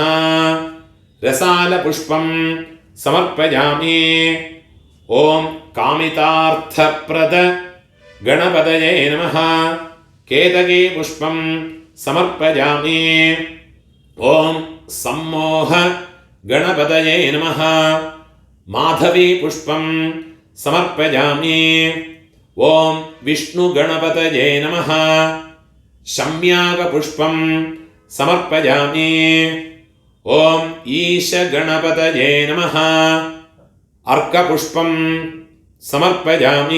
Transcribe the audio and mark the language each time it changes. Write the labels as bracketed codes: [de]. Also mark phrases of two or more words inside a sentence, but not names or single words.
[sa] रसाल पुष्पं समर्पयामि. ओम कामितार्थप्रद गणपतये नमः. केतकी पुष्पं समर्पयामि. ओम सम्मोह गणपतये नमः. മാധവീ പുഷ്പം സമർപ്പയാമി. ഓം വിഷ്ണുഗണപതയേ നമഃ. ശമ്യാകപുഷ്പം സമർപ്പയാമി. ഓം ഈശഗണപതയേ നമഃ. അർക്കപുഷ്പം സമർപ്പയാമി.